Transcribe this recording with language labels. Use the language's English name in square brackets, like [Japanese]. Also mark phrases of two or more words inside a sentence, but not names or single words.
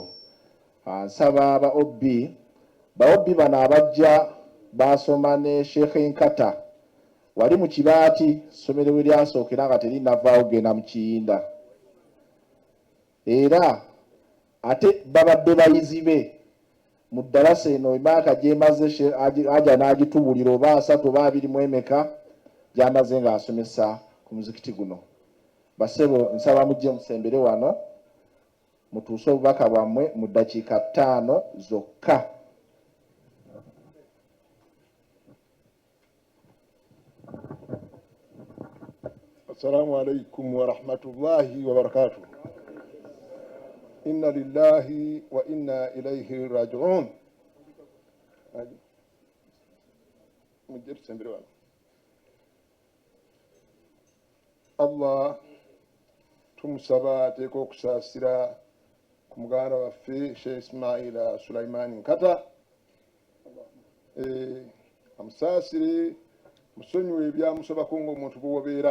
[Ganda] Nsaba ba obbi bano abajja basoma ne Sheikh Nkata wali mu Kibaati, ssomero we lyasookera nga terinavaawo genda mu Kiyinda, era ate babadde bayizi be mu ddalasa eno emyaka gyemaze aja n'agitubulira oba 3 oba 2 mu emeka gyamaze ng'asomesa ku muzikiti guno. Basebo nsaba mujje musembere wano mutuuse obubaka bwammwe mu ddakiika 5 zokka. [Arabic] السلام عليكم ورحمة الله وبركاته. إنا لله وإنا إليه راجعون. [Ganda] Mujje tusembere wano. Allah tumusaba ateeka okusaasira ku muganda waffe Sheikh Ismaila Sulaiman Nkata, amusaasire musonyiwe ebyamusobako ng'omuntu bw'obeera.